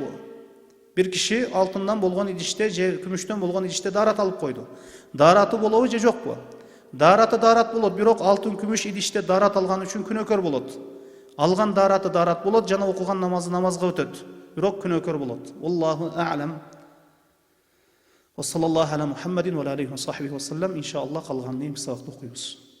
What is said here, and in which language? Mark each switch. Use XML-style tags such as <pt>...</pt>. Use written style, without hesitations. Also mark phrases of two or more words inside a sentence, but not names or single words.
<ky>Бир киши алтындан болгон идиште же күмүштөн болгон идиште даарат алып койду. Даараты болобу же жокпу? Даараты даарат болот, бирок алтын күмүш идиште даарат алган үчүн күнөөкөр болот. Алган даараты даарат болот, жана окуган намазы намазга өтөт. Бирок күнөөкөр болот.</ky> <ar>الله أعلم. وصلى الله على محمد وعليه وصحبه وسلم.</ar> <ky>Иншааллах калганын сабакта окуйбуз.</ky>